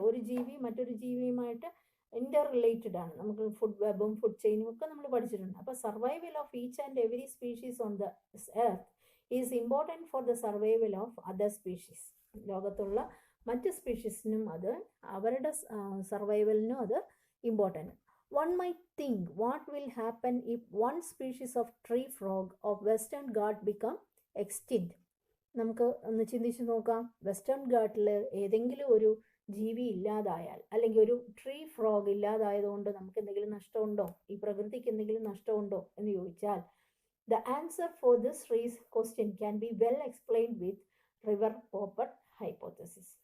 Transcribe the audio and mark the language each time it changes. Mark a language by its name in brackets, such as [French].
[Malayalam] ഒരു ജീവി മറ്റൊരു ജീവിയുമായിട്ട് ഇന്റർ റിലേറ്റഡ് ആണ്. നമുക്ക് ഫുഡ് വെബും ഫുഡ് ചെയിനും ഒക്കെ നമ്മൾ പഠിച്ചിട്ടുണ്ട്. [English] അപ്പോൾ survival of each and every species on the earth is important for the survival of other species. [Malayalam] ലോകത്തുള്ള മറ്റ് സ്പീഷീസിനും അത് അവരുടെ സർവൈവലിനും അത് important. [English] One might think what will happen if one species of tree frog of Western Ghats become extinct. [Malayalam] നമുക്ക് ഒന്ന് ചിന്തിച്ച് നോക്കാം. Western ഘാട്ടിൽ ഏതെങ്കിലും ഒരു ജീവി ഇല്ലാതായാൽ, അല്ലെങ്കിൽ ഒരു ട്രീ ഫ്രോഗ് ഇല്ലാതായതുകൊണ്ട് നമുക്ക് എന്തെങ്കിലും നഷ്ടമുണ്ടോ, ഈ പ്രകൃതിക്ക് എന്തെങ്കിലും നഷ്ടമുണ്ടോ എന്ന് ചോദിച്ചാൽ [English] the answer for this question can be well explained with rivet popper hypothesis.